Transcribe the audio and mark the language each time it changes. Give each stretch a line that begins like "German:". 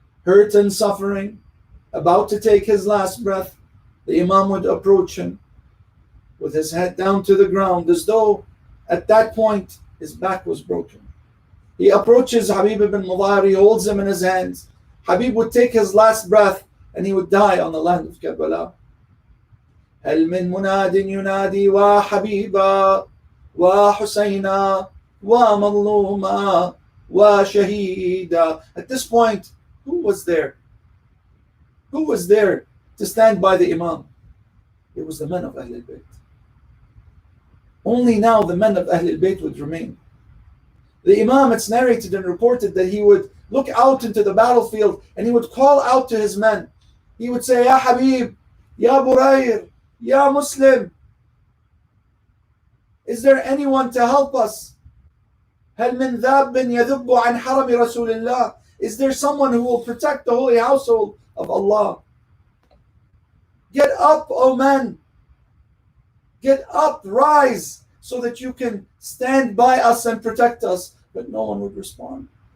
English: hurt and suffering, about to take his last breath, the Imam would approach him with his head down to the ground as though at that point his back was broken. He approaches Habib ibn Mudahir, he holds him in his hands. Habib would take his last breath and he would die on the land of Karbala.
Arabic: هل من مناد ينادي وحبيبا وحسينا ومظلوما وشهيدا.
English: At this point, who was there? Who was there to stand by the Imam? It was the men of Ahlul Bayt. Only now the men of Ahlul Bayt would remain. The Imam, it's narrated and reported that he would look out into the battlefield and he would call out to his men. He would say, Ya Habib, Ya Burayr, Ya Muslim, is there anyone to help us?
Arabic: هل من ذاب يذب عن حرم رسول الله?
English: Is there someone who will protect the holy household of Allah? Get up, O men. Get up, rise, so that you can stand by us and protect us. But no one would respond.